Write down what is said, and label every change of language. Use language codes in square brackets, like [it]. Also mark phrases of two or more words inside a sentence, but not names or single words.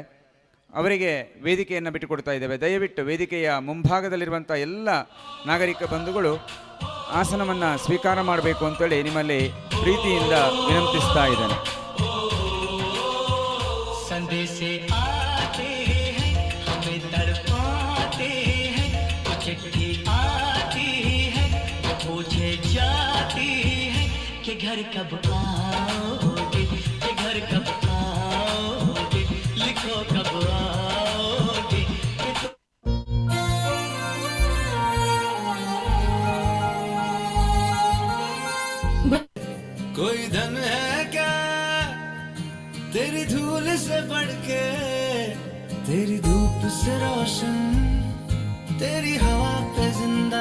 [kn] ಅವರಿಗೆ ವೇದಿಕೆಯನ್ನು ಬಿಟ್ಟುಕೊಡ್ತಾ ಇದ್ದೇವೆ. ದಯವಿಟ್ಟು ವೇದಿಕೆಯ ಮುಂಭಾಗದಲ್ಲಿರುವಂಥ ಎಲ್ಲ ನಾಗರಿಕ ಬಂಧುಗಳು ಆಸನವನ್ನು ಸ್ವೀಕಾರ ಮಾಡಬೇಕು ಅಂತೇಳಿ ನಿಮ್ಮಲ್ಲಿ ಪ್ರೀತಿಯಿಂದ ವಿನಂತಿಸ್ತಾ ಇದ್ದೇನೆ. [hi] संदेसे आते है हमें तड़पाते है चिट्ठी आती है पूछे जाती है कि घर कब आओगे, कि घर कब आओगे, लिखो कब आओगे. कोई धन है क्या तेरी धूल से बढ़ के, तेरी धूप से रोशन, तेरी हवा पे जिंदा.